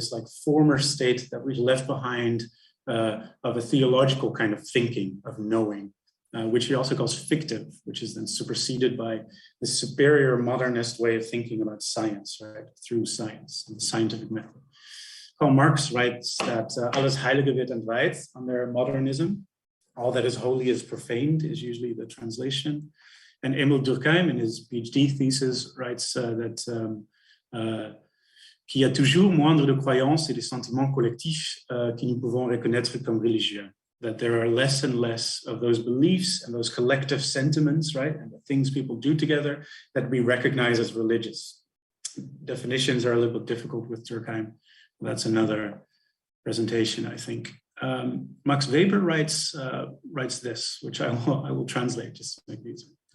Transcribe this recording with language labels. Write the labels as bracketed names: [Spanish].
[English] This like former state that we've left behind of a theological kind of thinking, of knowing, which he also calls fictive, which is then superseded by the superior modernist way of thinking about science, right? Through science and the scientific method. Karl Marx writes that [German] alles Heilige wird entweiht [English] under modernism. All that is holy is profaned is usually the translation. And Emile Durkheim, in his PhD thesis, writes that [French] qu'il y a toujours moindre de croyances et de sentiments collectifs que nous pouvons reconnaître comme religieux. [English] That there are less and less of those beliefs and those collective sentiments, right? And the things people do together that we recognize as religious. Definitions are a little bit difficult with Durkheim. That's another presentation, I think. Max Weber writes this, which I will translate just to make it easier.